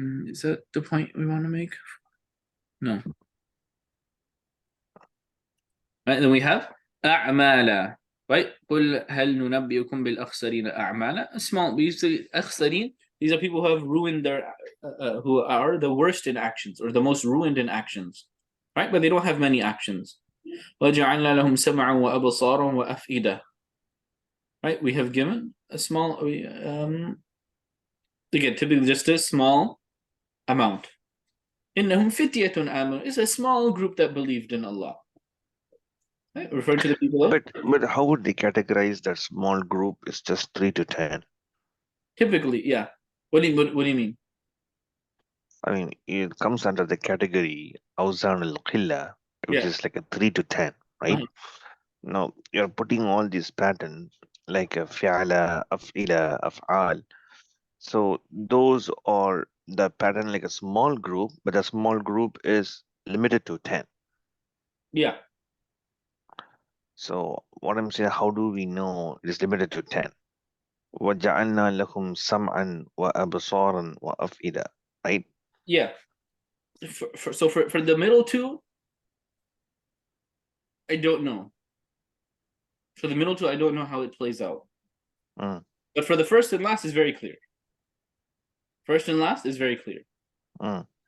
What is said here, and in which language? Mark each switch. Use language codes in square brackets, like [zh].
[en] Is that the point we want to make? No. Right, then we have أعمالا. Right? [ar] قل هل ننبئكم بالأخسرين أعمالا. [en] Small, we say أخسرين. These are people who have ruined their, who are the worst in actions or the most ruined in actions, right? But they don't have many actions. [ar] وَجَعَلْنَا لَهُمْ سَمْعًا وَأَبْصَارًا وَأَفْئِدَةً. Right? [en] We have given a small, again, typically just a small amount. [ar] إِنَّهُمْ فِتْيَةٌ آمَنُوا. [en] It's a small group that believed in Allah. Right? Referring to the people of. But how would they categorize that small group? It's just 3 to 10. Typically, yeah. What do you mean? I mean, it comes under the category Awzan al-Qilla, which is like a 3 to 10, right? Now, you're putting all these patterns like a fi'ala, af'ila, af'al. So those are the pattern like a small group, but a small group is limited to 10. Yeah. So what I'm saying, how do we know it is limited to 10? [ar] وَجَعَلْنَا لَهُمْ سَمْعًا وَأَبْصَارًا وَأَفْئِدَةً, right? [en] Yeah. So for the middle two, I don't know. For the middle two, I don't know how it plays out. But for the first and last is very clear. First and last is very clear. Okay.